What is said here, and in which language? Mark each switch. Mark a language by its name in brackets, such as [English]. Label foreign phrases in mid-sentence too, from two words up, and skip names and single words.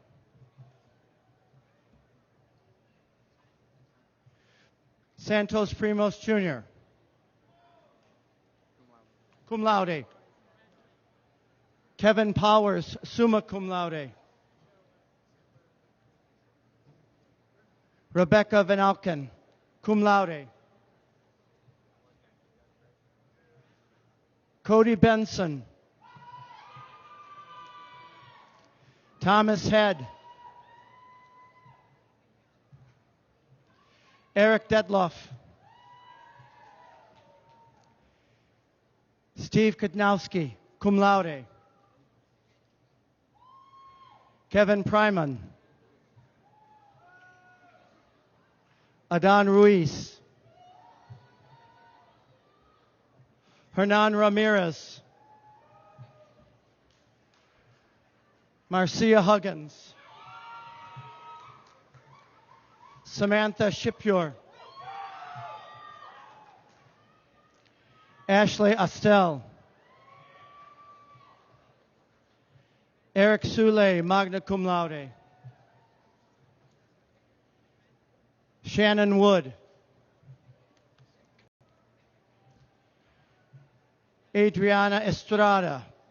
[English] Santos Primos Jr. [Latin] Cum laude. [English] Kevin Powers, [Latin] summa cum laude. [English] Rebecca Van Alken, [Latin] cum laude. [English] Cody Benson. Thomas Head. Eric Detloff. Steve Kutnowski, [Latin] cum laude. [English] Kevin Pryman. Adan Ruiz. Hernan Ramirez. Marcia Huggins. Samantha Shipure. Ashley Astel. Eric Sule, [Latin] magna cum laude. [English] Shannon Wood. Adriana Estrada.